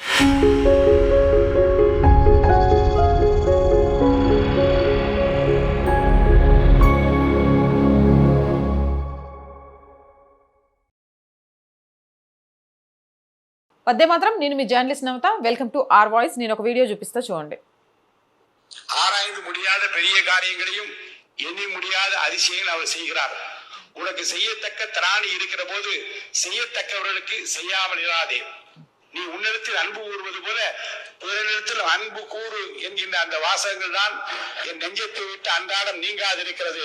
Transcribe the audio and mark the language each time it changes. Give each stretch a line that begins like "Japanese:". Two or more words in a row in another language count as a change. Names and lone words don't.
Telugu: వద్దే మాత్రం నేను మీ జర్నలిస్ట్ నవత.
English: Welcome to R Voice.
Telugu: నేను ఒక వీడియో చూపిస్తా చూడండి.
Tamil: ஆராய்ந்து முடியாத பெரிய காரியங்களையும் எண்ணி முடியாத அதிசயங்கள் அவர் செய்கிறார். உனக்கு செய்யத்தக்க திராணி இருக்கிற போது செய்யத்தக்கவர்களுக்கு செய்யாமல் இராதே. நீ உன்னிடத்தில் அன்பு கூறுவது போல பிறரிடத்தில் அன்பு கூறு என்கின்ற அந்த வாசகங்கள் தான் என் நெஞ்சத்தை விட்டு அன்றாடம் நீங்காதிருக்கிறது.